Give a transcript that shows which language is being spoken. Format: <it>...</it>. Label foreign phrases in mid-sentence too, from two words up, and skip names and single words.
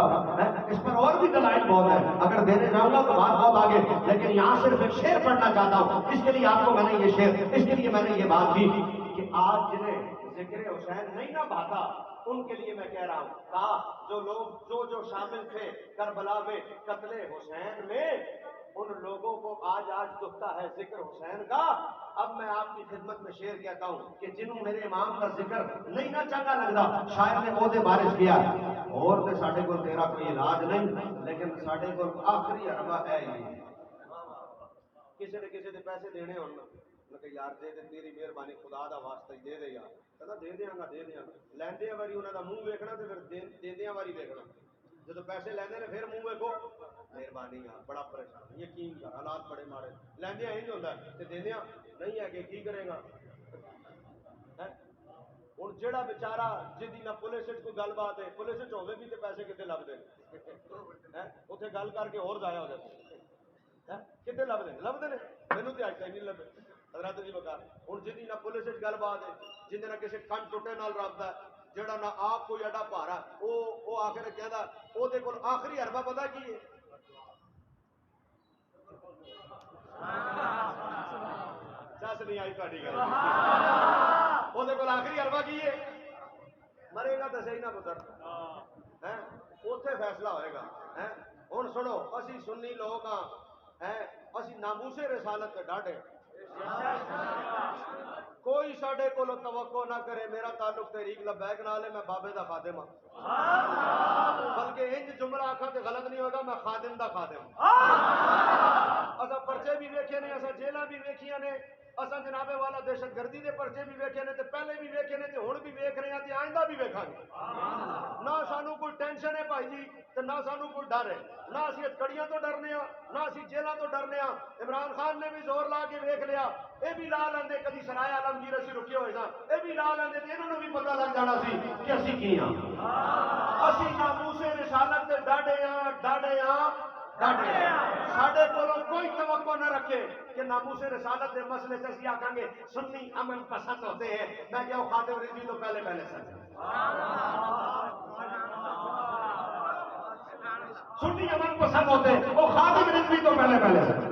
<ur>اس پر اور بھی دلائل بہت ہے، اگر دینے جاؤں گا تو بات بہت آگے، لیکن یہاں صرف ایک شعر پڑھنا چاہتا ہوں. اس کے لیے آپ کو میں نے یہ شعر، اس کے لیے میں نے یہ بات کی کہ آج جنہیں ذکر حسین نہیں نا بھاتا ان کے لیے میں کہہ رہا ہوں، کہا جو لوگ جو شامل تھے کربلا میں قتل حسین میں, ان لوگوں کو آج دکھتا ہے ذکر حسین کا.</ur> <pa>اب میں آپ کی خدمت میں شعر کہتا ہوں کہ جنہوں میرے امام کا ذکر نہیں نہ چنگا لگتا, شاعر نے عہدے بارش کیا اور تے ساڈے کول تیرا کوئی علاج نہیں, لیکن ساڈے کول آخری اربا ہے یہ. کسی نے کسی دے پیسے دینے ہونا میں کہ یار دے دے تیری مہربانی خدا دا واسطہ ہی دے دے یار, کہنا دے دیاں گا لیندے واری انہاں دا منہ ویکھنا تے پھر دیندیاں واری ویکھنا. جدو پیسے لیندے نے پھر منہ ویکھو مہربانی یار بڑا پریشان یقین کر حالات بڑے ماڑے. لیندیاں انج ہوندا ہے تے دیندیاں نہیں ہے کہ کی کرے گا. ہن جیڑا بیچارہ جدی نہ پولیس وچ کوئی گل بات ہے, پولیس وچ ہوے بھی تے پیسے کتے لبدے ہیں اوتھے گل کر کے ہور ضائع ہو جاندے کتے لبدے نے مینوں تے اج تک نہیں لبے حضرت جی وقار. ہن جدی نہ پولیس وچ گل بات ہے, جندے نہ کسی کن ٹوٹے نال رابطہ ہے, جڑا نہ آپ کوئی اڈا بھارا او آخر کہندا او دے کول آخری حربہ پتہ کی ہے, چس نہیں آئی تہاڈی گل. او دے کول آخری حربہ کی ہے, مرے گا تے صحیح نہ پتر اوتھے فیصلہ ہوئے گا. ہن سنو اسی سنی لوگ ہاں, اسی ناموس رسالت تے ڈاڈے, کوئی ساڈے کولو توقع نہ کرے میرا تعلق تحریک لبیک نال ہے, میں بابے دا خادم ہاں, بلکہ انج جملہ آکھاں تے غلط نہیں ہوگا, میں خادم دا خادم. اساں پرچے بھی ویکھے نے, اساں جیلاں بھی ویکھیاں نے, اساں جناب والا دہشت گردی دے پرچے بھی ویکھے نے, تے پہلے بھی ویکھے نے تے ہن بھی ویکھ رہے ہیں تے آئندہ بھی ویکھاں گے. نہ سانو کوئی ٹینشن ہے بھائی جی تے نہ سانو کوئی ڈر ہے, نہ اسی کڑیاں تو ڈرنے ہاں نہ اسی جیلاں تو ڈرنے ہاں. عمران خان نے بھی زور لا کے ویکھ لیا, اے بھی لا لیندے کدی سرائے عالمگیر اسی رکے ہوئے ساں, اے بھی لا لیندے تے انہاں نوں بھی پتہ لگ جانا سی کہ اسی کی ہاں. اسی ناموس رسالت تے ڈاڈے ہاں ساڈے کولوں کوئی توقع نہ رکھے کہ ناموس رسالت دے مسئلے سے اسی آکھاں گے</pa> <ur>سنی امن پسند ہوتے ہیں.</ur> <pa>میں کیا خادم رضوی تو پہلے سن</pa> <ur>سنی امن پسند ہوتے ہیں,</ur> <pa>وہ خادم رضوی تو پہلے سن.</pa>